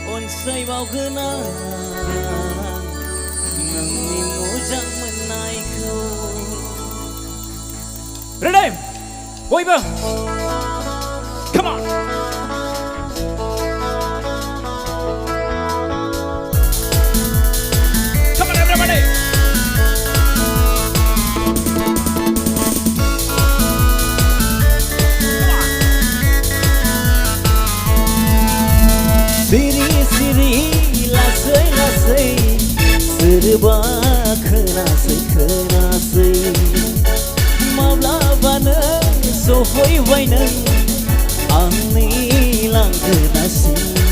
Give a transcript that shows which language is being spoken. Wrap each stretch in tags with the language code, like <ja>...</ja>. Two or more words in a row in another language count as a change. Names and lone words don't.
<brx>सायबावगोना नोंनि मोजां मोननायखौ</brx> <en>Ready बयबो Come on Come on everybody</en> <brx>सिरि लासै लासै सोरबा खोनासै माब्लाबानो सफैबाय नों आंनि लांगोनासिम</brx>